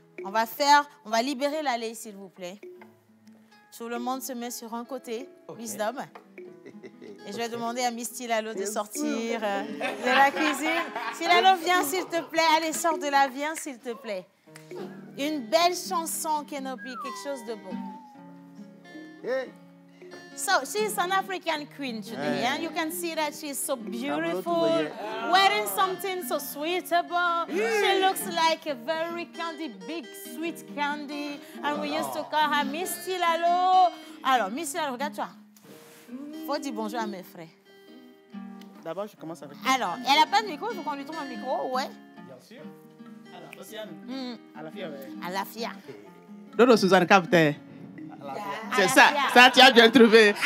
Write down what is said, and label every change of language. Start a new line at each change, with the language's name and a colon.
French: On va libérer l'allée, s'il vous plaît. Tout le monde se met sur un côté. Wisdom. Et je vais demander à Miss Tilalo de sortir de la cuisine. Tilalo, viens s'il te plaît. Allez, sors de là, viens s'il te plaît. Une belle chanson, Kenopi, quelque chose de beau. Hey.
English: So, she's an African queen today, and you can see that she's so beautiful, wearing something so sweetable. She looks like a very candy, big, sweet candy, and we used to call her Miss Tilalo.
French: Alors, Miss Tilalo, regarde-toi. Faut dire bonjour à mes frères. D'abord, je commence avec... Alors, elle n'a pas de micro, il faut qu'on lui trouve un micro, ouais. Bien sûr. Alors, Océane, à la fille. À la fille. Dodo Suzanne Captain. C'est ça, ça tu as bien trouvé.